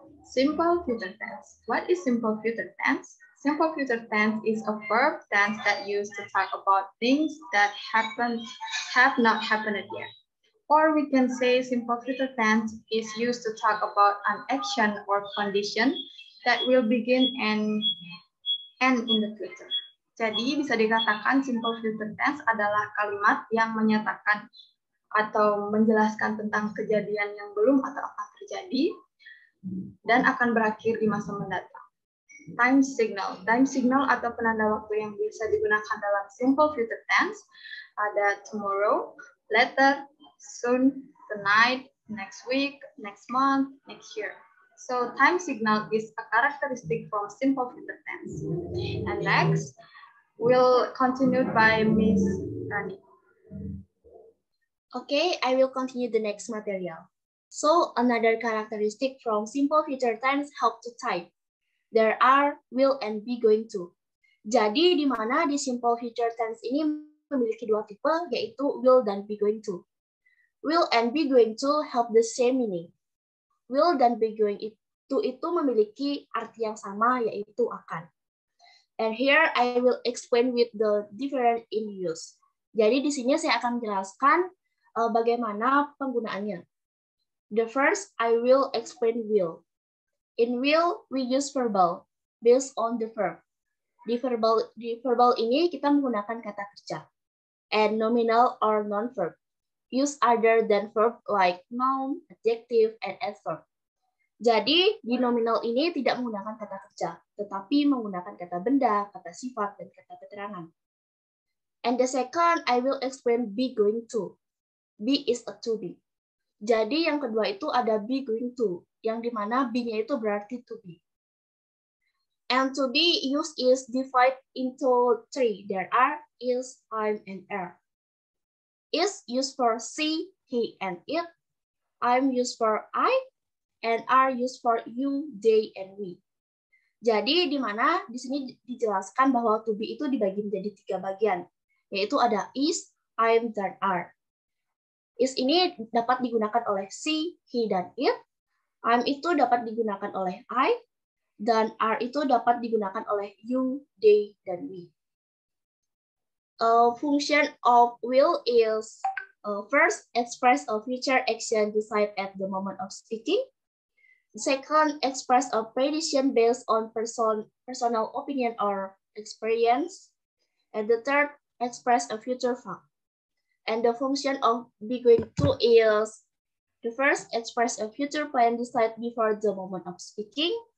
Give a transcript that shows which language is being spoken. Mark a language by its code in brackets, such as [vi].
[en] Simple future tense. What is simple future tense? Simple future tense is a verb tense that used to talk about things that have not happened yet. Or we can say simple future tense is used to talk about an action or condition that will begin and end in the future. [id] Jadi bisa dikatakan simple future tense adalah kalimat yang menyatakan atau menjelaskan tentang kejadian yang belum atau akan terjadi dan akan berakhir di masa mendatang. [en] Time signal. Time signal [id] atau penanda waktu yang bisa digunakan dalam [en] simple future tense [id] ada [en] tomorrow, later, soon, tonight, next week, next month, next year. So time signal is a characteristic from simple future tense. And next, we'll continue by Miss Rani. Okay, I will continue the next material. So another characteristic from simple future tense help to type. There are, will, and be going to. [id] Jadi di mana di simple future tense ini memiliki dua tipe, yaitu will dan be going to. [en] Will and be going to have the same meaning. [id] Will dan be going to itu memiliki arti yang sama, yaitu akan. [en] And here I will explain with the different in use. [id] Jadi di sini saya akan menjelaskan bagaimana penggunaannya. [en] The first, I will explain will. In will, we use verbal based on the verb. [id] Di verbal ini kita menggunakan kata kerja. [en] And nominal or non-verb. Use other than verb like noun, adjective, and adverb. [id] Jadi, di nominal ini tidak menggunakan kata kerja, tetapi menggunakan kata benda, kata sifat, dan kata keterangan. [en] And the second, I will explain be going to. Be is a to be. [id] Jadi, yang kedua itu ada be going to, yang dimana be-nya itu berarti to be. [en] And to be used is divided into three. There are, is, I'm, and are. Is used for she, he, and it. I'm used for I, and are used for you, they, and we. [id] Jadi di mana di sini dijelaskan bahwa to be itu dibagi menjadi 3 bagian, yaitu ada is, I'm, dan are. Is ini dapat digunakan oleh she, he, dan it. I'm itu dapat digunakan oleh I, dan are itu dapat digunakan oleh you, they, dan we. [en] Function of will is first, express a future action decided at the moment of speaking. Second, express a prediction based on personal opinion or experience. And the third, express a future fact. And the function of be going to is the first, express a future plan decided before the moment of speaking.